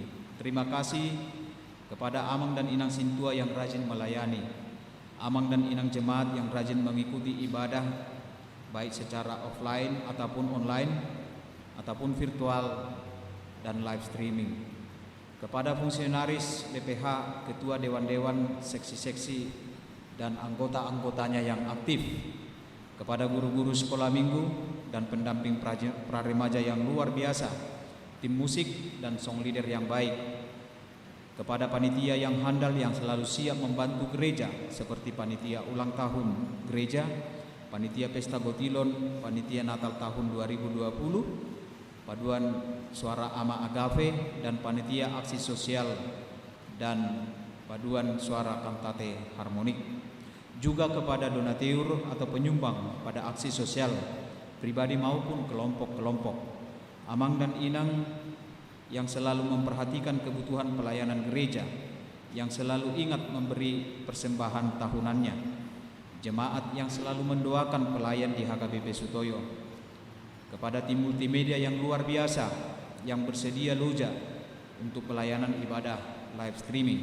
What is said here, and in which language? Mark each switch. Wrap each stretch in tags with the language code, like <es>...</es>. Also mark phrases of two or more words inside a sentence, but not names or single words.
<id>Terima kasih kepada Amang dan Inang Sintua yang rajin melayani, Amang dan Inang jemaat yang rajin mengikuti ibadah baik secara offline ataupun online ataupun virtual dan</id> <en>live streaming.</en> <id>Kepada fungsionaris BPH, ketua dewan-dewan, seksi-seksi, dan anggota-anggotanya yang aktif, kepada guru-guru sekolah minggu dan pendamping praremaja yang luar biasa, tim musik dan</id> <en>song leader</en> <id>yang baik, kepada panitia yang handal yang selalu siap membantu gereja seperti panitia ulang tahun gereja Panitia Pesta Gotilon, Panitia Natal tahun 2020, Paduan Suara Ama Agave, dan Panitia Aksi Sosial dan Paduan Suara Kantate Harmonik. Juga kepada donatur atau penyumbang pada aksi sosial pribadi maupun kelompok-kelompok, amang dan inang yang selalu memperhatikan kebutuhan pelayanan gereja, yang selalu ingat memberi persembahan tahunannya, jemaat yang selalu mendoakan pelayan di HKBP Sutoyo, kepada tim multimedia yang luar biasa yang bersedia luja untuk pelayanan ibadah</id> <en>live streaming.</en>